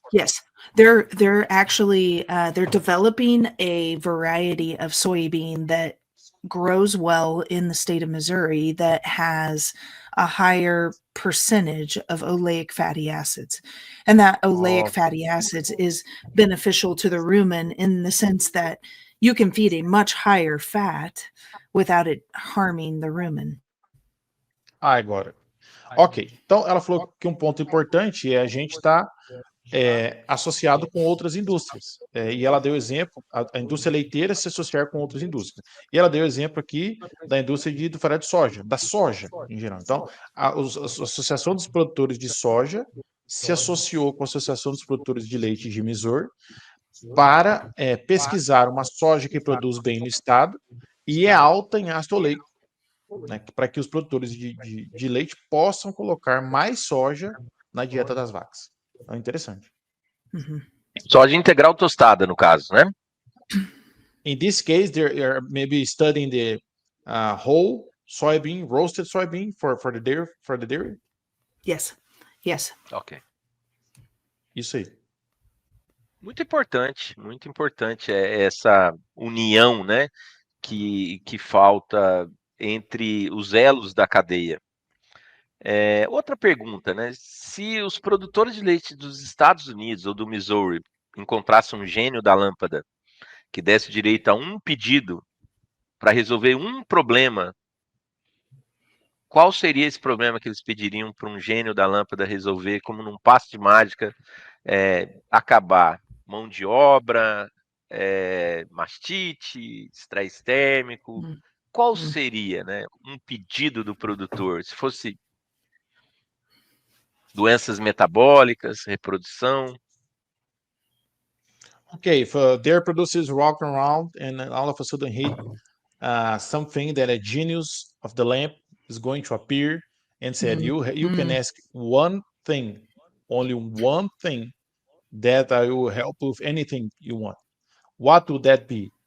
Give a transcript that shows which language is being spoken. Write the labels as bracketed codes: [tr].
[en] Yes, they're actually they're developing a variety of soybean that grows well in the state of Missouri that has a higher percentage of oleic fatty acids. And that oleic fatty acids is beneficial to the rumen in the sense that you can feed a much higher fat without it harming the rumen. [pt] Agora. Ok, então ela falou que um ponto importante é a gente estar associado com outras indústrias. E ela deu exemplo, a indústria leiteira se associar com outras indústrias. E ela deu exemplo aqui da indústria do farelo de soja, da soja em geral. Então, a Associação dos Produtores de Soja se associou com a Associação dos Produtores de Leite de Missouri para pesquisar uma soja que produz bem no estado e é alta em ácido oleico, né, para que os produtores de leite possam colocar mais soja na dieta das vacas. Então, interessante. Soja integral tostada, no caso, né? [en] In this case, they're maybe studying the whole soybean, roasted soybean for the dairy. Yes. Ok. [pt] Isso aí. Muito importante essa união, né, que falta entre os elos da cadeia. Outra pergunta, né? Se os produtores de leite dos Estados Unidos ou do Missouri encontrassem um gênio da lâmpada que desse direito a um pedido para resolver um problema, qual seria esse problema que eles pediriam para um gênio da lâmpada resolver, como num passe de mágica, acabar? Mão de obra, mastite, estresse térmico. Qual seria, né, um pedido do produtor? Se fosse Doenças metabólicas, reprodução. [en] Okay, if a dairy producer is walking around and then all of a sudden hit something that a genius of the lamp is going to appear and said, you can ask one thing, only one thing, that I will help with anything you want. What would that be?